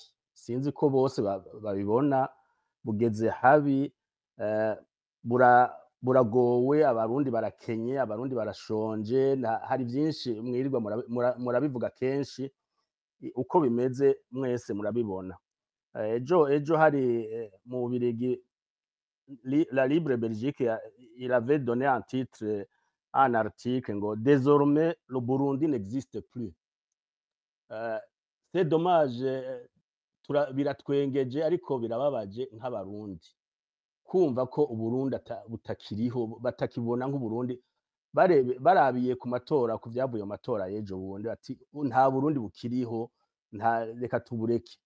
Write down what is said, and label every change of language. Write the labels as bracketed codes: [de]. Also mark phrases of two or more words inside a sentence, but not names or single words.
[rn] Sinzi ko bose babibona bugeze habi. Buragowe, abarundi barakenye, abarundi barashonje, hari byinshi mwirirwa murabivuga kenshi uko bimeze mwese murabibona. Ejo hari mu Bubirigi [fr] la Libre Belgique il avait donné un titre un article ngo désormais le Burundi n'existe plus. C'est dommage, [rn] biratwengeje ariko birababaje nk'abarundi kumva ko Uburundi butakiriho, batakibona nk'Uburundi. Barabiye ku matora, ku byavuye mu matora y'ejo bundi ati nta Burundi bukiriho, nta reka tubureke.